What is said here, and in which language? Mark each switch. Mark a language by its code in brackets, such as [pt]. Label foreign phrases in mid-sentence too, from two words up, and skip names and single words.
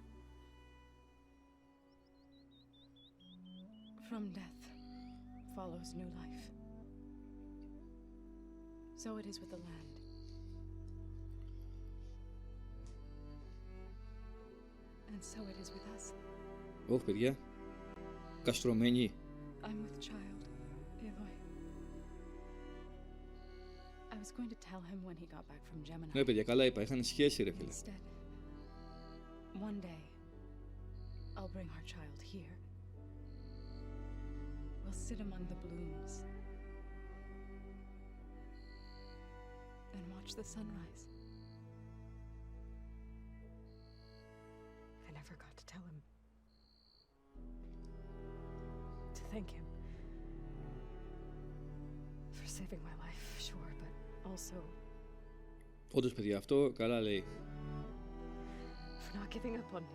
[en] From death follows new life. So it is with the land. And so it is with us. [el] Όχι, παιδιά. Καστρωμένοι. [en] I'm with child, Eloy. I was going to tell him when he got back from Gemini. [el] Ναι, παιδιά, καλά είπα. Είχαν σχέση, ρε φίλε. [en] Instead, one day, I'll bring our child here. We'll sit among the blooms and watch the sunrise. I never got to tell him. To thank him. For saving my life, sure, but also [el] Όντως, παιδιά, αυτό καλά λέει. [en] for not giving up on me.